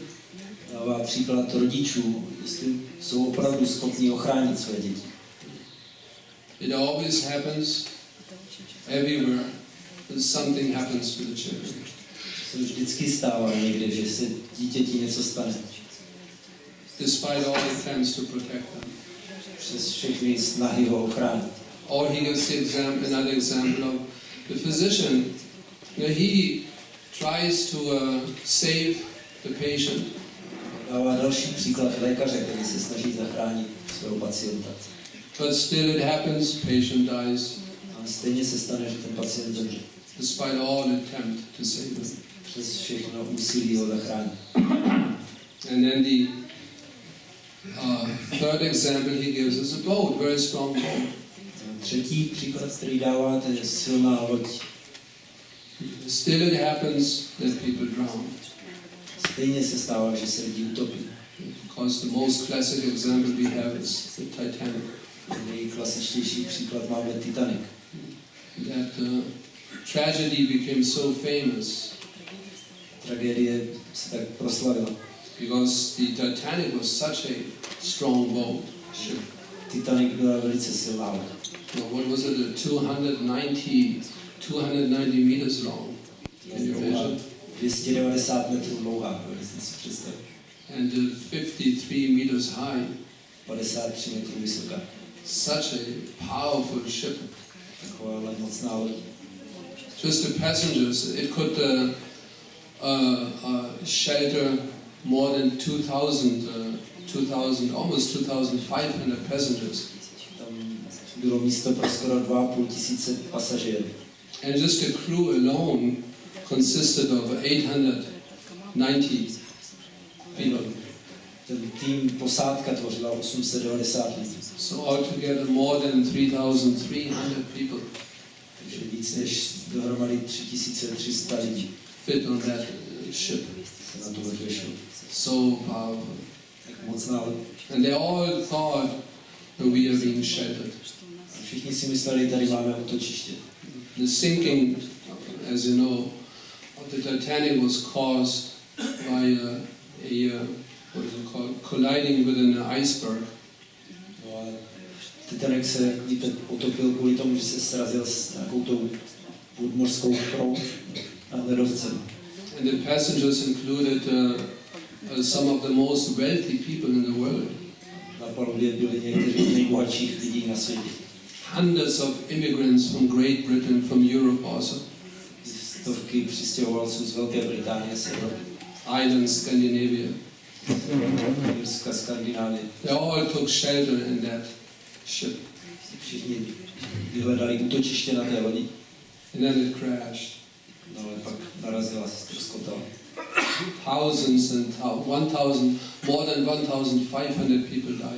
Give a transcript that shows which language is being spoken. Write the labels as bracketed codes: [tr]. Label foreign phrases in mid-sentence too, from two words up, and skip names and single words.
[cs] Dává příklad rodičů, jestli jsou opravdu schopni ochránit své děti. [en] It always happens everywhere that something happens to the children. [cs] Se vždycky stává někde, že se dítěti něco stane. [en] Despite all attempts to protect them. [cs] Přes všechny snahy ho ochránit. [en] Or he gives another example of the physician. He tries to save the patient. [cs] Dává další příklad lékaře, který se snaží zachránit svého pacienta. [en] But still it happens, patient dies. [cs] A stejně se stane, že ten pacient zemře. [en] Despite all attempt to save him. [cs] přes všechno úsilí ho zachránit. [en] And then the third example he gives is a boat, very strong boat. [cs] Třetí příklad, který dává, to je silná loď. [en] Still it happens that people drown. [cs] Stejně se stává, že se lidi utopí. [en] Because the most classic example we have is the Titanic. [cs] Nejklasičtější příklad máme Titanic. [en] That tragedy became so famous. [cs] Tragédie se tak proslavila. [en] Because the Titanic was such a strong boat. [cs] Titanic byla velice silná loď. [en] What was it? 290 meters long. Can you imagine? [cs] 290 metrů dlouhá, jestli si představit. [en] And 53 meters high. [cs] 53 metrů vysoká. [en] Such a powerful ship. [cs] Taková mocná loď. [en] Just the passengers, it could shelter more than 2,000, almost 2,500 passengers. [cs] Tam bylo místo pro skoro 2,500 pasažérů. [en] And just the crew alone consisted of 890 people. [cs] Ten tým posádka tvořila 890 lidí. [en] So altogether more than 3,300 people. [cs] Takže víc než dohromady 3,300 lidí. [en] Fit on that ship. [cs] Se na to vyšlo. [en] So powerful. [cs] Tak mocná loď. [en] And they all thought that we are being sheltered. [cs] A všichni si mysleli, tady máme útočiště. [en] The sinking, as you know, of the Titanic was caused by what is it called, colliding with an iceberg. [cs] No a Titanic se, jak víte, potopil kvůli tomu, že se srazil s nějakou tou podmořskou proud nad ledovcem. [en] And the passengers included some of the most wealthy people in the world. [cs] Na palubě byli někteří z nejbohatších lidí na světě. [en] Hundreds of immigrants from Great Britain, from Europe also. [cs] Stovky přistěhovalců z Velké Británie, z Evropy. [en] Islands, Scandinavia. [cs] Irska, Skandinávie. [en] They all took shelter in that ship. [cs] Všichni vyhledali útočiště na té lodi. [en] And then it crashed. [cs] No ale pak narazila, ztroskotala. [en] Thousands and more than 1,500 people died.